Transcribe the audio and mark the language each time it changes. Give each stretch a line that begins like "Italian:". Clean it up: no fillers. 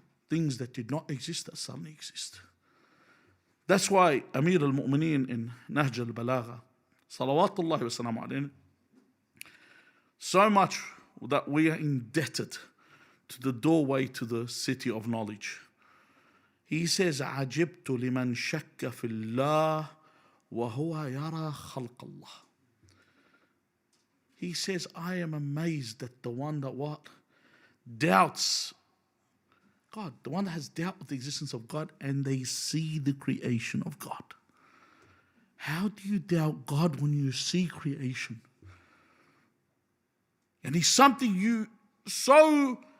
English: Things that did not exist that suddenly exist. That's why Amir al-Mu'mineen in Nahj al-Balagha, salawatullahi wa salamu alayhi, so much that we are indebted to the doorway to the city of knowledge. He says,
Arabic: عَجِبْتُ لِمَنْ شَكَّ فِي اللَّهِ وَهُوَ يَرَى خَلْقَ اللَّهِ.
English: He says, I am amazed at the one that what? Doubts God, the one that has doubt of the existence of God, and they see the creation of God. How do you doubt God when you see creation? And it's something you so